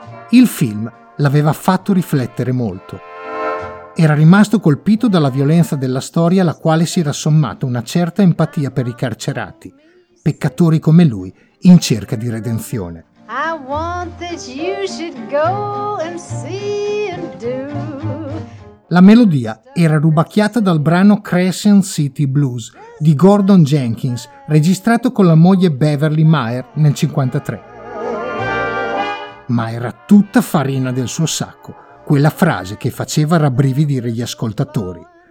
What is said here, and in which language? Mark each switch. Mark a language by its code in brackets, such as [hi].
[it] Il film l'aveva fatto riflettere molto. Era rimasto colpito dalla violenza della storia alla quale si era sommata una certa empatia per i carcerati, peccatori come lui, in cerca di redenzione. [en] I want that you should go and see and do. [it] La melodia era rubacchiata dal brano Crescent City Blues di Gordon Jenkins, registrato con la moglie Beverly Meyer nel 1953. Ma era tutta farina del suo sacco, quella frase che faceva rabbrividire gli ascoltatori.